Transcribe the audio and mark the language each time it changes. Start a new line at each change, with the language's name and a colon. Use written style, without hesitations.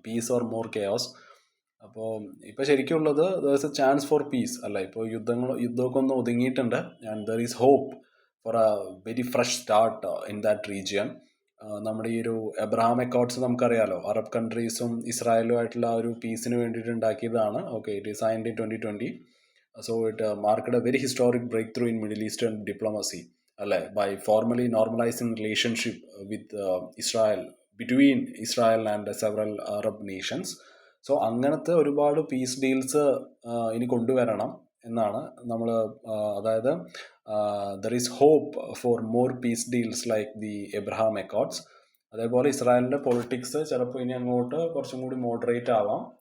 English: Peace or more chaos.
Malayalam: അപ്പോൾ ഇപ്പോൾ ശരിക്കും ഉള്ളത്
English: there is a chance for peace
Malayalam: അല്ല. ഇപ്പോൾ യുദ്ധമൊക്കെ ഒന്ന് ഒതുങ്ങിയിട്ടുണ്ട്,
English: And there is hope for a very fresh start in that region.
Malayalam: നമ്മുടെ ഈ ഒരു എബ്രഹാം അക്കോർഡ്സ് നമുക്കറിയാലോ, അറബ് കൺട്രീസും ഇസ്രായേലും ആയിട്ടുള്ള ആ ഒരു പീസിന് വേണ്ടിയിട്ട് ഉണ്ടാക്കിയതാണ്. Okay,
English: It is signed in 2020. So it marked a very historic breakthrough in Middle Eastern diplomacy, by formally normalizing relationship with Israel, between Israel and several Arab nations.
Malayalam: So അങ്ങനത്തെ ഒരുപാട് പീസ് ഡീൽസ് ഇനി കൊണ്ടുവരണം എന്നാണ് നമ്മൾ, അതായത്
English: There is hope for more peace deals like the Abraham accords.
Malayalam: അതേപോലെ ഇസ്രായേലിൻ്റെ politics ചിലപ്പോൾ ഇനി അങ്ങോട്ട് കുറച്ചും കൂടി മോഡറേറ്റ് ആവാം.